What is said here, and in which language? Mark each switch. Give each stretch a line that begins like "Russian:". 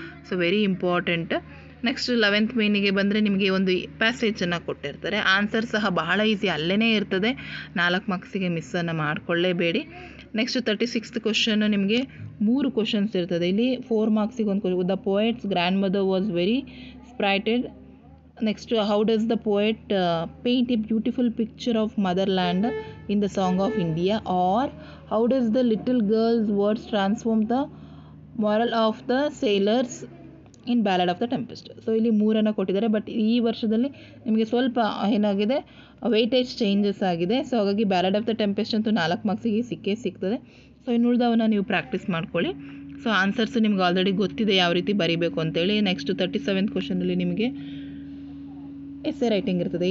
English: So very important.
Kannada: Next 11th ಮೇನಿಗೆ ಬಂದರೆ ನಿಮಗೆ ಒಂದು ಪ್ಯಾಸೇಜನ್ನು ಕೊಟ್ಟಿರ್ತಾರೆ. ಆನ್ಸರ್ ಸಹ ಬಹಳ ಈಸಿ, ಅಲ್ಲೇ ಇರ್ತದೆ. 4 ಮಾರ್ಕ್ಸಿಗೆ ಮಿಸ್ಸನ್ನು ಮಾಡಿಕೊಳ್ಳೇಬೇಡಿ. ನೆಕ್ಸ್ಟ್ 36th ಕ್ವಶನ್ ನಿಮಗೆ 3 ಕ್ವಶನ್ಸ್ ಇರ್ತದೆ. ಇಲ್ಲಿ 4 ಮಾರ್ಕ್ಸಿಗೆ ಒಂದು question.
English: The poet's grandmother was very spirited. Next, how does the poet paint a beautiful picture of motherland in the Song of India? Or how does the little girl's words transform the moral of the sailors in Ballad of the Tempest?
Kannada: So ಇಲ್ಲಿ 3 ಕೊಟ್ಟಿದ್ದಾರೆ. But ಈ ವರ್ಷದಲ್ಲಿ ನಿಮಗೆ ಸ್ವಲ್ಪ ಏನಾಗಿದೆ, weightage changes ಆಗಿದೆ. So ಹಾಗಾಗಿ ಬ್ಯಾಲಡ್ of the tempest ಅಂತೂ 4 ಮಾರ್ಕ್ಸಿಗೆ ಸಿಗ್ತದೆ. ಸೊ ಇನ್ನುಳಿದವನ್ನ ನೀವು ಪ್ರಾಕ್ಟೀಸ್ ಮಾಡ್ಕೊಳ್ಳಿ. ಸೊ ಆನ್ಸರ್ಸ್ ನಿಮ್ಗೆ ಆಲ್ರೆಡಿ ಗೊತ್ತಿದೆ ಯಾವ ರೀತಿ ಬರೀಬೇಕು ಅಂತೇಳಿ. ನೆಕ್ಸ್ಟ್ 37th ಕ್ವಶನಲ್ಲಿ ನಿಮಗೆ ಎಸ್ಸೆ ರೈಟಿಂಗ್ ಇರ್ತದೆ.